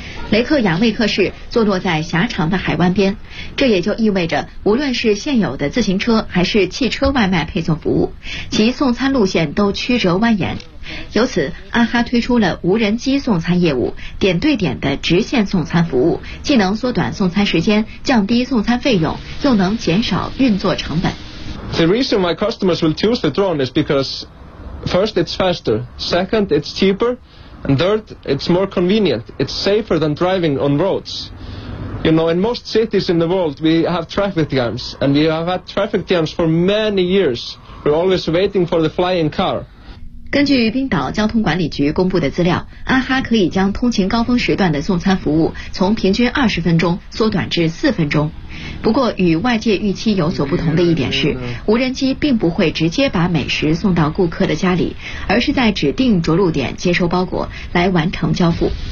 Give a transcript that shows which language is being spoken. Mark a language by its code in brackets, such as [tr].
[zh] 雷克雅未克市坐落在狭长的海湾边，这也就意味着无论是现有的自行车还是汽车外卖配送服务，其送餐路线都曲折蜿蜒。由此，阿哈推出了无人机送餐业务，点对点的直线送餐服务，既能缩短送餐时间，降低送餐费用，又能减少运作成本。 [en] The reason my customers will choose the drone is because first it's faster, second it's cheaper, and third it's more convenient. It's safer than driving on roads. You know, in most cities in the world we have traffic jams, and we have had traffic jams for many years. We're always waiting for the flying car. [zh] 根据冰岛交通管理局公布的资料，阿哈可以将通勤高峰时段的送餐服务从平均20分钟缩短至4分钟。不过与外界预期有所不同的一点是，无人机并不会直接把美食送到顾客的家里，而是在指定着陆点接收包裹来完成交付。